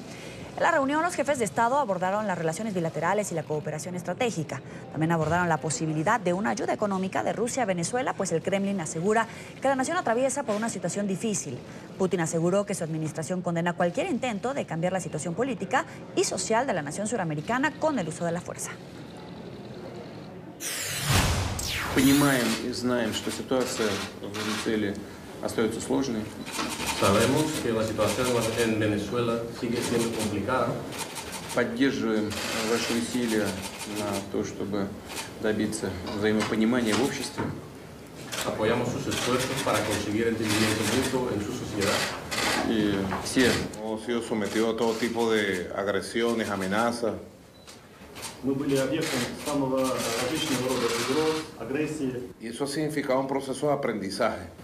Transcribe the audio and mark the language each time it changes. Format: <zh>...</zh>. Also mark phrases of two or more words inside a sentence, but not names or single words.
<es>En la reunión, los jefes de Estado abordaron las relaciones bilaterales y la cooperación estratégica. También abordaron la posibilidad de una ayuda económica de Rusia a Venezuela, pues el Kremlin asegura que la nación atraviesa por una situación difícil. Putin aseguró que su administración condena cualquier intento de cambiar la situación política y social de la nación suramericana con el uso de la fuerza.</es> <ru>Понимаем и знаем, что ситуация в Венесуэле остается сложной.</ru> <es>Sabemos que la situación en Venezuela sigue siendo complicada.</es> <ru>Поддерживаем ваши усилия на то, чтобы добиться взаимопонимания в обществе.</ru> <es>Apoyamos sus esfuerzos para conseguir entendimiento mutuo en su sociedad.</es> <ru>Y все</ru> <es>hemos sido sometidos a todo tipo de agresiones, amenazas. Y eso ha significado un proceso de aprendizaje.</es>